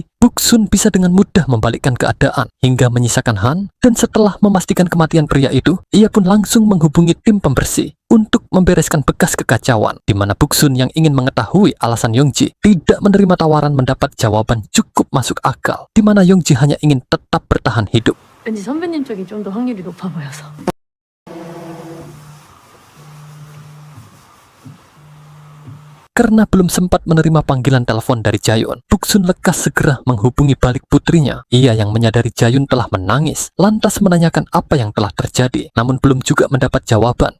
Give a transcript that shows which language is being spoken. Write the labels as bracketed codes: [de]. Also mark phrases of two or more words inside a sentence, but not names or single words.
[id] Buksun bisa dengan mudah membalikkan keadaan hingga menyisakan Han, dan setelah memastikan kematian pria itu, ia pun langsung menghubungi tim pembersih untuk membereskan bekas kekacauan, di mana Buksun yang ingin mengetahui alasan Yongji tidak menerima tawaran mendapat jawaban cukup masuk akal, di mana Yongji hanya ingin tetap bertahan hidup. [ko] 왠지 선배님 쪽이 좀 더 확률이 높아 보여서. [id] Karena belum sempat menerima panggilan telepon dari Jayun, Buksun lekas segera menghubungi balik putrinya. Ia yang menyadari Jayun telah menangis, lantas menanyakan apa yang telah terjadi, namun belum juga mendapat jawaban.